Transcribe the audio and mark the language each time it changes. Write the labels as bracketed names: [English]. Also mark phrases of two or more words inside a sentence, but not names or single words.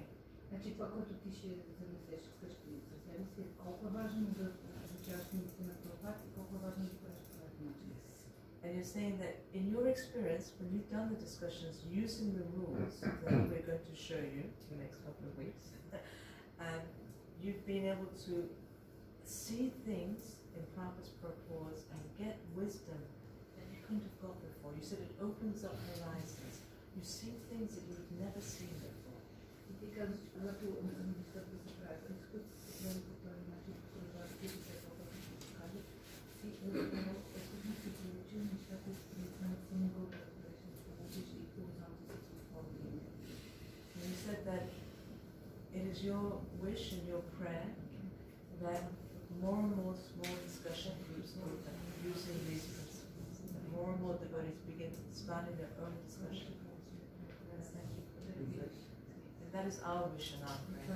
[Bulgarian] Значи това, което ти ще занесеш вкъщи за себе си, е колко е важно да изучаваш книгите на Прабхупада и колко е важно да правиш по правилен начин. [English] And you're saying that in your experience, when you've done the discussions using the rules that we're going to show you in the next couple of weeks, you've been able to see things in Prabhupada's purport and get wisdom that you couldn't have got before. You said it opens up horizons. You see things that you've never seen before. [Bulgarian] И ти казваш, че когато нещата се правят, искат се прави по този начин, по който ти се покажеш, ти всъщност си получил нещата, които не си могъл да разбереш, да получиш и хоризонтите си по-добре. [English] And you said that it is your wish and your prayer that more and more small discussion groups open using these principles, that more and more devotees begin starting their own discussion. And that is our wish and our prayer.